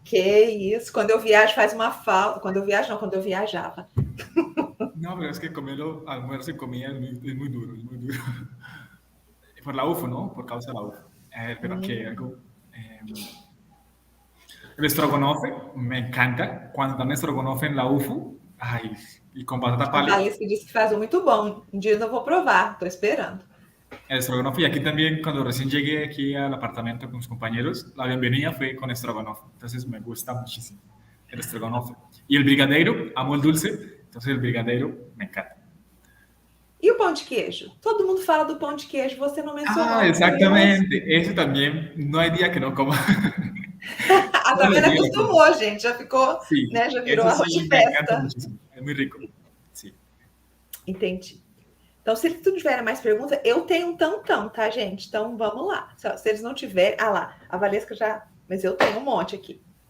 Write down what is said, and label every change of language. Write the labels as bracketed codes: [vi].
[pt] Que isso, quando eu viajo faz uma falta. Quando eu viajo, não, quando eu viajava. [es] No, pero es que comerlo, almuerzo y comida es muy duro, Por la UFO, ¿no? Por causa de la UFO. Pero que algo... el estrogonofe me encanta. Cuando dan estrogonofe en la UFO, ay, y con batata palha. [pt] A Alice disse que faz muito bom. Um dia eu vou provar, estou esperando. [es] El estrogonofe, y aquí también, cuando recién llegué aquí al apartamento con mis compañeros, la bienvenida fue con estrogonofe. Entonces me gusta muchísimo el estrogonofe. Y el brigadeiro, amo el dulce, entonces el brigadeiro me encanta. [pt] E o pão de queijo? Todo mundo fala do pão de queijo, você não mencionou. [es] Ah, exactamente. Ese también, no hay día que no coma. [pt] A Tamara acostumou, gente, já ficou, [es] sí, [pt] né, já virou arroz de [es] me encanta [pt] festa. [es] muchísimo. Es muy rico. Sí. [pt] Entendi. Então, se eles não tiverem mais perguntas, eu tenho um tantão, tá, gente? Então, vamos lá. Se eles não tiverem... Ah lá, a Valesca já Mas eu tenho um monte aqui.